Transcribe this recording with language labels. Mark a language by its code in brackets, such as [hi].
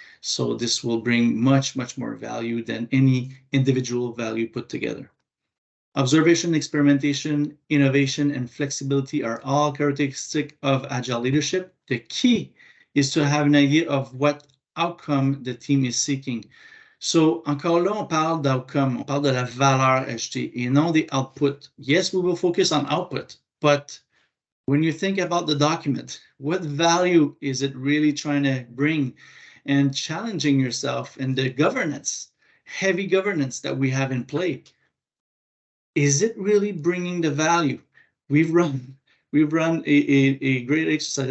[en] So this will bring much, much more value than any individual value put together. Observation, experimentation, innovation, and flexibility are all characteristics of agile leadership. The key is to have an idea of what outcome the team is seeking. [fr] So, encore là, on parle d'outcome, on parle de la valeur ajoutée et non des output. [en] Yes, we will focus on output, but when you think about the document, what value is it really trying to bring? And challenging yourself in the governance, heavy governance that we have in play. Is it really bringing the value? We've run a great exercise.